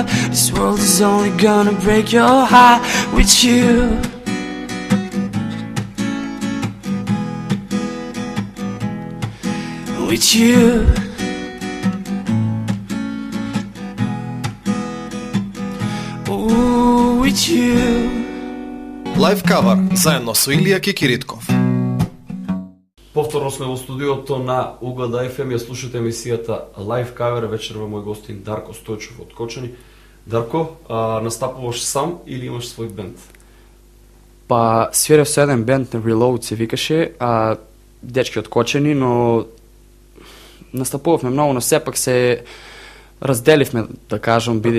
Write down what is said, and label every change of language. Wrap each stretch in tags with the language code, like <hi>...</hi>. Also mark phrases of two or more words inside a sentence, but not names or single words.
<en>This world is only gonna break your heart with you. With you. Ooh, with you.</en> <mk>Лайв кавар заедно со Илија Кикиритков. Повторно сме во студиото на Угледа FM, ја слушате емисијата Live Cover, вечерва мој гостин Дарко Стојчев од Кочани. Дарко, настапуваш сам или имаш свој бенд? Па свирев со еден бенд на Reload се викаше, дечки од Кочани, но настапувавме многу, но сепак се разделивме, да кажам, бидејќи</mk>